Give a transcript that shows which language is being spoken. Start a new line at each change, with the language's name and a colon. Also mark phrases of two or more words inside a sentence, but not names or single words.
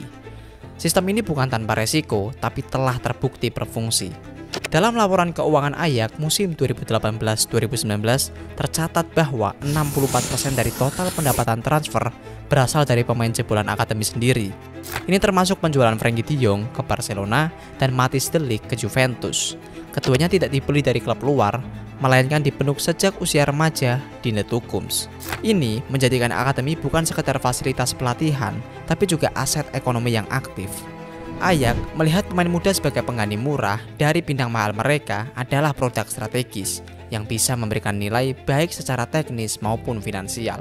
Indonesian: Sistem ini bukan tanpa resiko, tapi telah terbukti berfungsi. Dalam laporan keuangan Ajax musim 2018-2019, tercatat bahwa 64% dari total pendapatan transfer berasal dari pemain jebolan akademi sendiri. Ini termasuk penjualan Frenkie de Jong ke Barcelona dan Matthijs de Ligt ke Juventus. Keduanya tidak dibeli dari klub luar, melainkan dibentuk sejak usia remaja di The Toekomst. Ini menjadikan akademi bukan sekedar fasilitas pelatihan, tapi juga aset ekonomi yang aktif. Ajax melihat pemain muda sebagai pengganti murah dari bintang mahal mereka adalah produk strategis yang bisa memberikan nilai baik secara teknis maupun finansial.